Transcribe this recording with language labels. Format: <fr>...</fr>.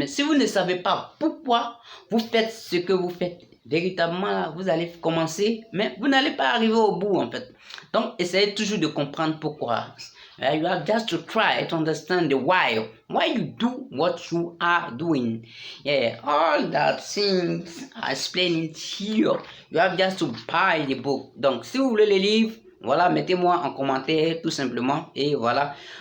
<fr>Mais si vous ne savez pas pourquoi vous faites ce que vous faites, véritablement vous allez commencer, mais vous n'allez pas arriver au bout en fait. Donc essayez toujours de comprendre pourquoi.</fr> <en>You have just to try to understand the why you do what you are doing. Yeah, all that things are explained here. You have just to buy the book.</en> <fr>Donc si vous voulez le livre, voilà, mettez-moi en commentaire tout simplement et voilà.</fr>